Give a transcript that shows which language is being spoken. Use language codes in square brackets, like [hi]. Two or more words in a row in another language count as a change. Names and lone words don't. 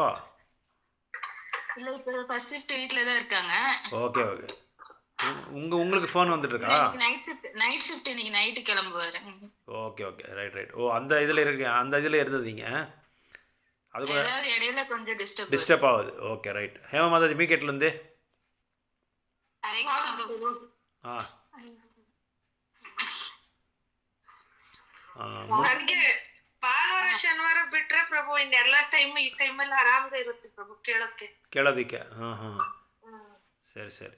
[ta] இல்லை, இப்போ [en] first shift [ta] வீட்டில் தான் இருக்காங்க. ஓகே. உங்களுக்கு ஃபோன் வந்துட்டு இருக்கா? [en] night shift [ta] இன்னைக்கு நைட்டு கிளம்புவாரு. [en] okay. right. [ta] அந்த இதில் இருந்தீங்க. அது கூட இடையில கொஞ்சம் டிஸ்டர்ப் ஆகுது. [en] okay right. [ta] ஹேமா மாதாஜி மீகேட்லேருந்து [kn] ನನಗೆ ಭಾನುವಾರ ಶನಿವಾರ ಬಿಟ್ರೆ ಪ್ರಭು ಇನ್ನೆಲ್ಲ ಈ ಟೈಮಲ್ಲಿ ಆರಾಮಾಗಿ ಇರುತ್ತೆ ಪ್ರಭು ಕೇಳೋದಕ್ಕೆ. ಸರಿ.